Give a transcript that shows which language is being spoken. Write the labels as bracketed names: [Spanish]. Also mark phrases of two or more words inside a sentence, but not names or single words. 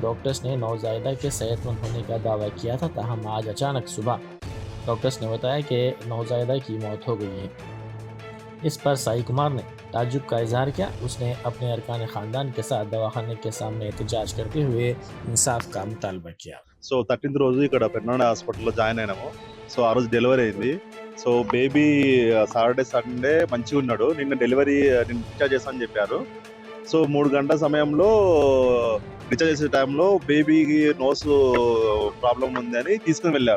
[Urdu] ڈاکٹرز نے نوزائیدہ کے صحت مند ہونے کا دعویٰ کیا تھا، تاہم آج اچانک صبح ڈاکٹرز نے بتایا کہ نوزائیدہ کی موت ہو گئی ہے۔ اس پر سائی کمار نے تعجب کا اظہار کیا۔ اس نے اپنے ارکان خاندان کے ساتھ دواخانے کے سامنے احتجاج کرتے ہوئے انصاف کا مطالبہ کیا۔ [Telugu] 13th రోజు ఇక్కడ పెర్నాడ హాస్పిటల్లో జాయిన్ అయినాము. ఆ రోజు డెలివరీ అయింది. [English] baby Saturday Sunday [Telugu] మంచిగా ఉన్నాడు. నిన్న డిశ్చార్జ్ చేస్తానని చెప్పారు. 3 గంటల సమయంలో డిశ్చార్జ్ చేసే టైంలో బేబీకి [English] nose problem [Telugu] ఉందని తీసుకుని వెళ్ళారు.